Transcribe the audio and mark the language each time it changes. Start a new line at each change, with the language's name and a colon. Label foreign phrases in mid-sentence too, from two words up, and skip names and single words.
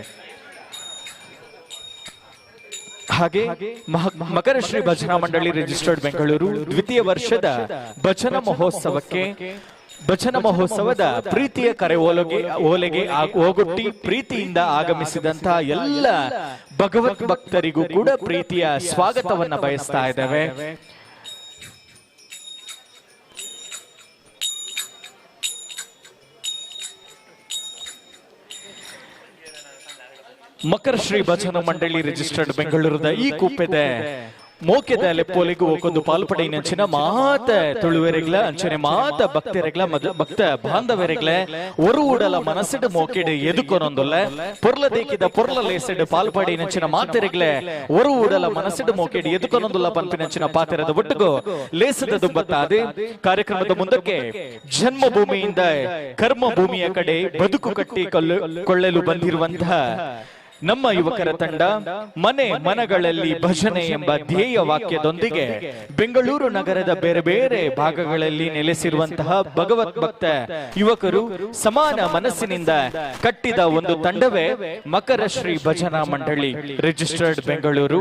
Kannada: ಹಾಗೆ ಮಕರಶ್ರೀ ಭಜನಾ ಮಂಡಳಿ ರಿಜಿಸ್ಟರ್ಡ್ ಬೆಂಗಳೂರು ದ್ವಿತೀಯ ವರ್ಷದ ಭಜನಾ ಮಹೋತ್ಸವದ ಪ್ರೀತಿಯ ಕರೆ ಓಲೆಗೆ ಹೋಗೊಟ್ಟಿ ಪ್ರೀತಿಯಿಂದ ಆಗಮಿಸಿದಂತಹ ಎಲ್ಲ ಭಗವತ್ ಭಕ್ತರಿಗೂ ಕೂಡ ಪ್ರೀತಿಯ ಸ್ವಾಗತವನ್ನ ಬಯಸ್ತಾ ಇದ್ದೇವೆ.
Tulu: ಮಕರಶ್ರೀ ಭಜನಾ ಮಂಡಳಿ ರಿಜಿಸ್ಟರ್ಡ್ ಬೆಂಗಳೂರದ ಈ ಕೂಪೆದ ಮೋಕೆದ ಲೆಪ್ಪೋಲಿಗೂ ಒಕ್ಕೊಂದು ಪಾಲ್ಪಡೆ ನೆಂಚಿನ ಮಾತ ತುಳುವೆರೆಗ್ಲ ಅಂಚನೆ ಮಾತ ಭಕ್ತರೆಗ್ಲ ಭಕ್ತ ಬಾಂಧವರೆಗ್ಲ ಒರು ಉಡಲ ಮನಸ್ಸಿಡು ಮೋಕೆಡು ಎದುಕೊನೊಂದುಲ್ಲ ಪೊರ್ಲ ದೇಕಿದ ಪೊರ್ಲ ಲೇಸೆಡು ಪಾಲ್ಪಡೆ ನೆಂಚಿನ ಮಾತೆರೆಗ್ಲೆ ಒರು ಉಡಲ ಮನಸ್ಸಿಡು ಮೋಕೆಡು ಎದುಕೊನೊಂದುಲ್ಲ ಪಂಪಿನೆಂಚಿನ ಪಾತೆರದ ಒಟ್ಟಿಗೂ ಲೇಸದ ದುಂಬತ್ತಾದೆ
Kannada: ಕಾರ್ಯಕ್ರಮದ ಮುಂದಕ್ಕೆ ಜನ್ಮಭೂಮಿಯಿಂದ ಕರ್ಮ ಭೂಮಿಯ ಕಡೆ ಬದುಕು ಕಟ್ಟಿ ಕೊಳ್ಳಲು ಬಂದಿರುವಂತಹ ನಮ್ಮ ಯುವಕರ ತಂಡ ಮನೆ ಮನಗಳಲ್ಲಿ ಭಜನೆ ಎಂಬ ಧ್ಯೇಯ ವಾಕ್ಯದೊಂದಿಗೆ ಬೆಂಗಳೂರು ನಗರದ ಬೇರೆ ಬೇರೆ ಭಾಗಗಳಲ್ಲಿ ನೆಲೆಸಿರುವಂತಹ ಭಗವತ್ ಭಕ್ತ ಯುವಕರು ಸಮಾನ ಮನಸ್ಸಿನಿಂದ ಕಟ್ಟಿದ ಒಂದು ತಂಡವೇ ಮಕರಶ್ರೀ ಭಜನಾ ಮಂಡಳಿ ರಿಜಿಸ್ಟರ್ಡ್ ಬೆಂಗಳೂರು.